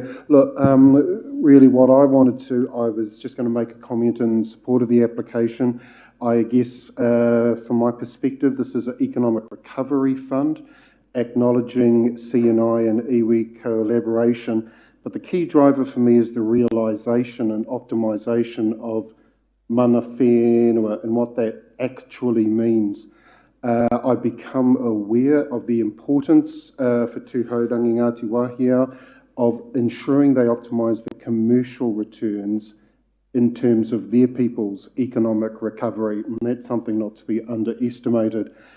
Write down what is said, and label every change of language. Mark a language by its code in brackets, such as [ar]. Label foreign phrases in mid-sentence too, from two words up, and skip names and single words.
[en] Look, really what I was just going to make a comment in support of the application. I guess from my perspective, this is an economic recovery fund, acknowledging CNI and iwi collaboration, but the key driver for me is the realisation and optimisation of [mi] mana whenua [en] and what that actually means. I become aware of the importance for Tūhourangi Ngāti Wahiao of ensuring they optimise the commercial returns in terms of their people's economic recovery, and that's something not to be underestimated.